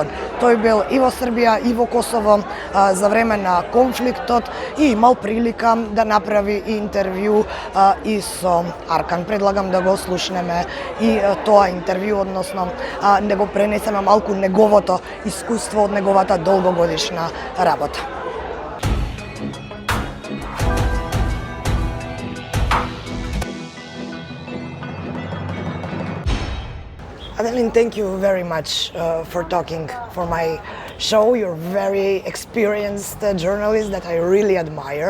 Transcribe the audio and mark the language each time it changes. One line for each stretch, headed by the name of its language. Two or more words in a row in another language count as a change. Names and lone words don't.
Macedonian: Тој бил и во Србија, и во Косово за време на конфликтот и имал прилика да направи интервју и со Аркан. Предлагам да го слушнеме и тоа интервју, односно да го пренесеме малку неговото искуство од неговата долгогодишна работа.
English: Adeline, thank you very much for talking for my show. You're a very experienced journalist that I really admire.